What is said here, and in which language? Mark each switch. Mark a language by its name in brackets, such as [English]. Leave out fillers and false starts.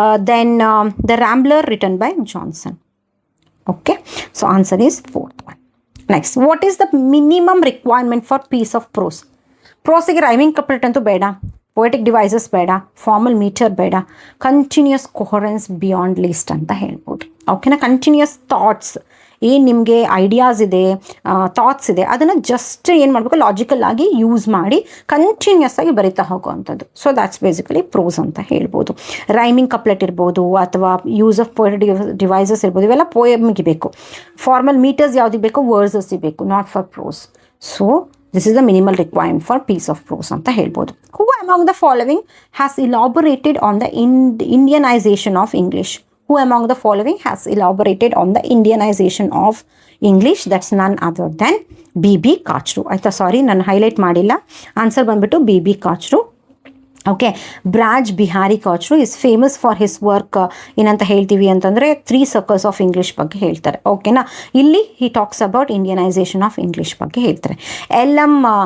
[English] Then The Rambler written by Johnson. Okay, so answer is fourth one. Next, what is the minimum requirement for piece of prose? [Kannada] ಪ್ರೋಸಿಗೆ rhyming ಕಪ್ಲೆಟ್ ಅಂತೂ ಬೇಡ, poetic devices ಬೇಡ, formal metre ಬೇಡ, continuous coherence beyond list ಅಂತ ಹೇಳ್ಬೋದು. ಓಕೆನಾ. Continuous thoughts, ಏನು ನಿಮಗೆ ideas ಇದೆ, ಥಾಟ್ಸ್ ಇದೆ, ಅದನ್ನು ಜಸ್ಟ್ ಏನು ಮಾಡಬೇಕು, ಲಾಜಿಕಲ್ ಆಗಿ ಯೂಸ್ ಮಾಡಿ ಕಂಟಿನ್ಯೂಸ್ ಆಗಿ ಬರಿತಾ ಹೋಗುವಂಥದ್ದು. [English] so that's basically prose [Kannada] ಅಂತ ಹೇಳ್ಬೋದು. ರೈಮಿಂಗ್ ಕಪ್ಲೆಟ್ ಇರ್ಬೋದು ಅಥವಾ ಯೂಸ್ ಆಫ್ ಪೊಯೆಟಿಕ್ ಡಿವೈಸಸ್ ಇರ್ಬೋದು, ಇವೆಲ್ಲ ಪೋಯಮ್ಗೆ ಬೇಕು. ಫಾರ್ಮಲ್ ಮೀಟರ್ಸ್ ಯಾವುದಿಗೆ ಬೇಕು, ವರ್ಡ್ಸಸ್ ಬೇಕು, [English] Not for prose. So this is the minimal requirement for piece of prose [Kannada] ಅಂತ ಹೇಳ್ಬೋದು. [English] Who among the following has elaborated on the Indianization of English? Who among the following has elaborated on the Indianization of English? That's none other than B.B. [Kannada] Kachru. ಆಯ್ತಾ, ಸಾರಿ ನಾನು highlight ಮಾಡಿಲ್ಲ. Answer ಬಂದ್ಬಿಟ್ಟು [English] B.B. Kachru. Okay, Braj Bihari Kachru is famous for his work. [Kannada] ಏನಂತ ಹೇಳ್ತೀವಿ ಅಂತಂದರೆ 3 circles of English ಬಗ್ಗೆ ಹೇಳ್ತಾರೆ. ಓಕೆನಾ. [English] ಇಲ್ಲಿ he talks about Indianization of English [Kannada] ಬಗ್ಗೆ ಹೇಳ್ತಾರೆ. [English] L M.